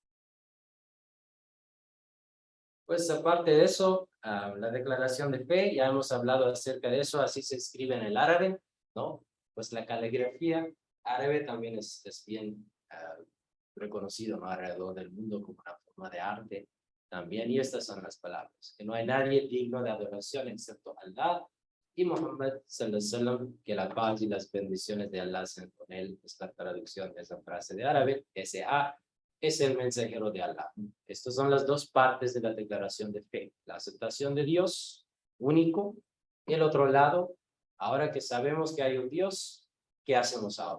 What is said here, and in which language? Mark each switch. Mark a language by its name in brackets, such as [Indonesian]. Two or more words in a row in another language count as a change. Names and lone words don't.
[Spanish] Pues aparte de eso, la declaración de fe, ya hemos hablado acerca de eso, así se escribe en el árabe, ¿no? Pues la caligrafía árabe también es bien reconocido, ¿no? Alrededor del mundo como una forma de arte también. Y estas son las palabras: que no hay nadie digno de adoración excepto Allah, y Muhammad [Arabic] صلى الله عليه وسلم, [Spanish] que la paz y las bendiciones de Allah sean con él. Es la traducción de esa frase de árabe. S.A. es el mensajero de Allah. Estas son las dos partes de la declaración de fe: la aceptación de Dios único, y el otro lado, ahora que sabemos que hay un Dios, ¿qué hacemos ahora?